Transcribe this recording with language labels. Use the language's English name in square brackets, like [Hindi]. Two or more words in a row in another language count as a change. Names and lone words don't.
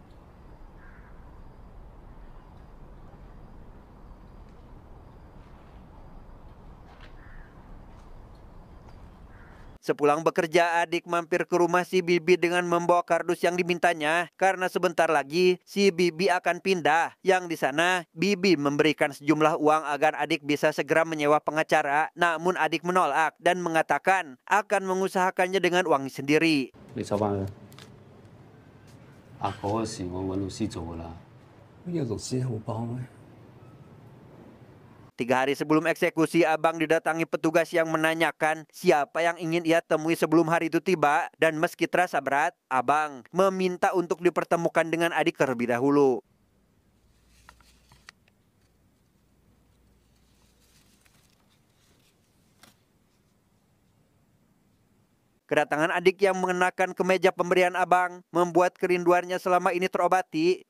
[Indonesian] Sepulang bekerja, adik mampir ke rumah si Bibi dengan membawa kardus yang dimintanya karena sebentar lagi si Bibi akan pindah. Yang di sana Bibi memberikan sejumlah uang agar adik bisa segera menyewa pengacara. Namun adik menolak dan mengatakan akan mengusahakannya dengan uangnya sendiri. [Cantonese] 你收翻佢。阿哥嘅事我揾律師做噶啦。有律師好幫咩？ [Indonesian] 3 hari sebelum eksekusi, abang didatangi petugas yang menanyakan siapa yang ingin ia temui sebelum hari itu tiba. Dan meski terasa berat, abang meminta untuk dipertemukan dengan adik terlebih dahulu. Kedatangan adik yang mengenakan kemeja pemberian abang membuat kerinduannya selama ini terobati.